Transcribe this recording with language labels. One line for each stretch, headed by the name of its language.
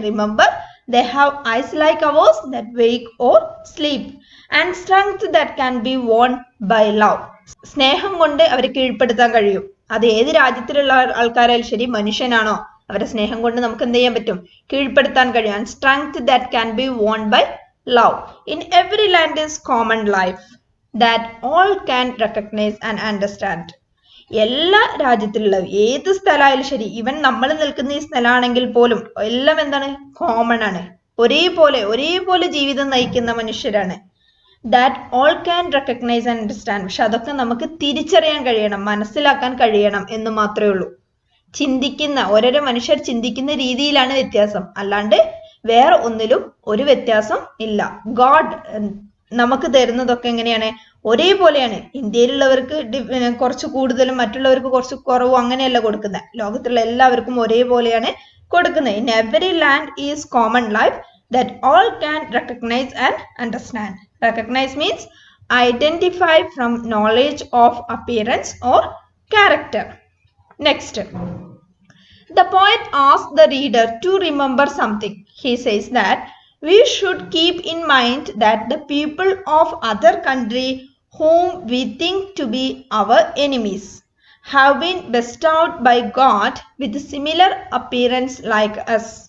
English: Remember they have eyes like ours that wake or sleep and strength that can be won by love.
Malayalam: സ്നേഹം കൊണ്ട് അവരെ കീഴ്പ്പെടുത്താൻ കഴിയും. അത് ഏത് രാജ്യത്തിലുള്ള ആൾക്കാരായാലും ശരി, മനുഷ്യനാണോ, അവരെ സ്നേഹം കൊണ്ട് നമുക്ക് എന്ത് ചെയ്യാൻ പറ്റും, കീഴ്പ്പെടുത്താൻ കഴിയും. And strength that can be won by love.
English: In every land is common life that all can recognize and understand.
Malayalam: എല്ലാ രാജ്യത്തിലുള്ള ഏത് സ്ഥലമായാലും ശരി, ഈവൻ നമ്മൾ നിൽക്കുന്ന ഈ സ്ഥലമാണെങ്കിൽ പോലും എല്ലാം എന്താണ്, കോമൺ ആണ്. ഒരേപോലെ ജീവിതം നയിക്കുന്ന മനുഷ്യരാണ്.
English: That all can recognise and understand.
Malayalam: പക്ഷെ അതൊക്കെ നമുക്ക് തിരിച്ചറിയാൻ കഴിയണം, മനസ്സിലാക്കാൻ കഴിയണം എന്ന് മാത്രമേ ഉള്ളൂ. ഓരോരോ മനുഷ്യർ ചിന്തിക്കുന്ന രീതിയിലാണ് വ്യത്യാസം, അല്ലാണ്ട് വേറെ ഒന്നിലും ഒരു വ്യത്യാസം ഇല്ല. ഗോഡ് നമുക്ക് തരുന്നതൊക്കെ എങ്ങനെയാണ്, ഒരേപോലെയാണ്. ഇന്ത്യയിലുള്ളവർക്ക് കുറച്ച് കൂടുതലും മറ്റുള്ളവർക്ക് കുറച്ച് കുറവും അങ്ങനെയല്ല കൊടുക്കുന്നത്. ലോകത്തുള്ള എല്ലാവർക്കും ഒരേപോലെയാണ് കൊടുക്കുന്നത്.
English: In every land is common life that all can recognise and understand. Recognise means identify from knowledge of appearance or character. Next, the poet asks the reader to remember something. He says that we should keep in mind that the people of other country whom we think to be our enemies have been bestowed by God with similar appearance like us.